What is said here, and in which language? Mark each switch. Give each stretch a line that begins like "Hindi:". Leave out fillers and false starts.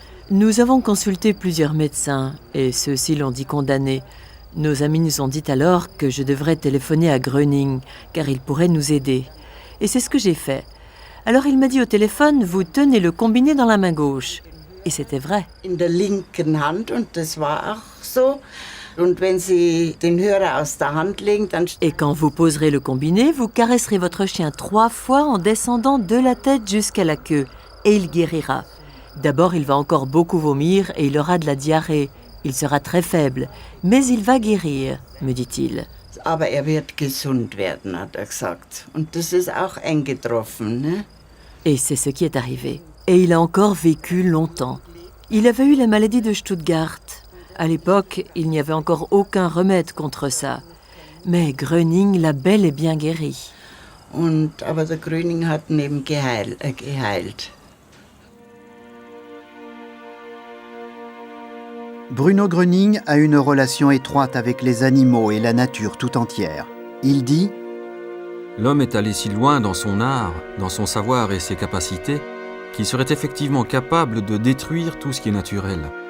French: Nous avons consulté plusieurs médecins et ceux-ci l'ont dit condamné. Nos amis nous ont dit alors que je devrais téléphoner à Gröning car il pourrait nous aider. Et c'est ce que j'ai fait. Alors il m'a dit au téléphone, vous tenez le combiné dans la main gauche. Et c'était vrai.
German: In der linken Hand und das war auch so. Und wenn Sie den Hörer aus der Hand legen, dann...
French: Et quand vous poserez le combiné, vous caresserez votre chien 3 fois en descendant de la tête jusqu'à la queue. Et il guérira. D'abord, il va encore beaucoup vomir et il aura de la diarrhée. Il sera très faible. Mais il va guérir, me dit-il.
German: Aber wird gesund werden, hat gesagt. Und das ist auch eingetroffen, ne?
French: Et c'est ce qui est arrivé. Et il a encore vécu longtemps. Il avait eu la maladie de Stuttgart. À l'époque, il n'y avait encore aucun remède contre ça. Mais Gröning l'a bel et bien guéri.
German: Aber der Gröning hat ihn eben geheilt.
French: Bruno Gröning a une relation étroite avec les animaux et la nature tout entière. Il dit « L'homme est allé si loin dans son art, dans son savoir et ses capacités, qu'il serait effectivement capable de détruire tout ce qui est naturel.